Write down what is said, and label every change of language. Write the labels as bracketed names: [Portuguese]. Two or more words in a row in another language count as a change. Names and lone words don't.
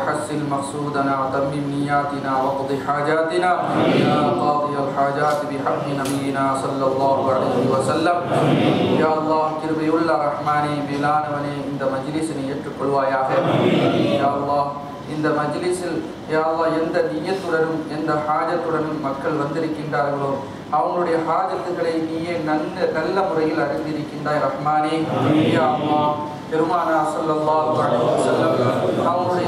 [Arabic] حصل مقصودنا وتمم نياتنا وقض حاجاتنا يا قاضي الحاجات بحق نبينا صلى الله عليه وسلم يا الله [Tamil] கிருபையுள்ள ரஹ்மானே மேலானவனே இந்த மஜ்லிஸை ஏற்றுக்கொள்வாயாக [Arabic] يا الله [Tamil] இந்த மஜ்லிஸில் [Arabic] يا الله [Tamil] எந்த நியத்துடனும் எந்த ஹாஜத்துடனும் மக்கள் வந்திருக்கின்றார்களோ அவங்களுடைய ஹாஜத்துகளை நீயே நல்ல முறையில் அறிந்திருக்கின்றாய் ரஹ்மானே [Arabic] يا الله [Tamil] பெருமானா [Arabic] صلى الله عليه وسلم [Tamil] அவங்களுடைய